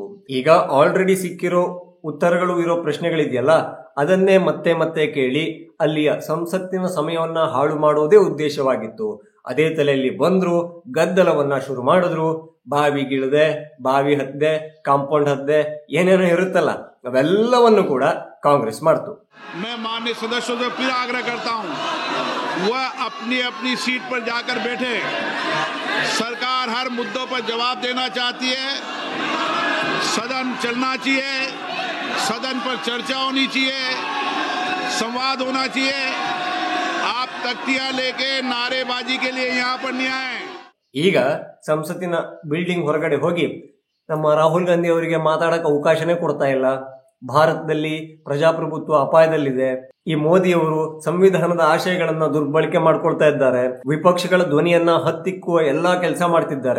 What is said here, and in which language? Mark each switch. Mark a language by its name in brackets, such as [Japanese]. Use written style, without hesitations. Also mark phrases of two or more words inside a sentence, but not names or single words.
[Kannada] ಈಗ ಆಲ್ರೆಡಿ ಸಿಕ್ಕಿರೋ ಉತ್ತರಗಳು ಇರೋ ಪ್ರಶ್ನೆಗಳಿದೆಯಲ್ಲ, ಅದನ್ನೇ ಮತ್ತೆ ಮತ್ತೆ ಕೇಳಿ ಅಲ್ಲಿಯ ಸಂಸತ್ತಿನ ಸಮಯವನ್ನ ಹಾಳು ಮಾಡೋದೇ ಉದ್ದೇಶವಾಗಿತ್ತು. ಅದೇ ತಲೆಯಲ್ಲಿ ಬಂದ್ರು, ಗದ್ದಲವನ್ನ ಶುರು ಮಾಡಿದ್ರು. ಬಾವಿಗಿಳದೆ, ಬಾವಿ ಹದ್ದೆ, ಕಾಂಪೌಂಡ್ ಹದ್ದೆ, ಏನೇನೋ ಇರುತ್ತಲ್ಲ, ಅವೆಲ್ಲವನ್ನು ಕೂಡ ಕಾಂಗ್ರೆಸ್ ಮಾಡ್ತು. [Hindi] मैं माननीय सदस्यों से फिर आग्रह करता हूं, वह अपनी अपनी सीट पर जाकर बैठे। सरकार हर मुद्दों पर जवाब देना चाहती है, सदन चलना चाहिए, सदन पर चर्चा होनी चाहिए, संवाद होना चाहिए। आप तख्तियां लेके नारेबाजी के लिए यहाँ पर नहीं आए। [Kannada] ಈಗ ಸಂಸತ್ತಿನ ಬಿಲ್ಡಿಂಗ್ ಹೊರಗಡೆ ಹೋಗಿ ನಮ್ಮ ರಾಹುಲ್ ಗಾಂಧಿ ಅವರಿಗೆ ಮಾತಾಡಕ್ಕೆ ಅವಕಾಶನೇ ಕೊಡ್ತಾ ಇಲ್ಲ. ಭಾರತದಲ್ಲಿ ಪ್ರಜಾಪ್ರಭುತ್ವ ಅಪಾಯದಲ್ಲಿದೆ. ಈ ಮೋದಿ ಅವರು ಸಂವಿಧಾನದ ಆಶಯಗಳನ್ನ ದುರ್ಬಳಕೆ ಮಾಡ್ಕೊಳ್ತಾ ಇದ್ದಾರೆ. ವಿಪಕ್ಷಗಳ ಧ್ವನಿಯನ್ನ ಹತ್ತಿಕ್ಕುವ ಎಲ್ಲಾ ಕೆಲಸ ಮಾಡ್ತಿದ್ದಾರೆ.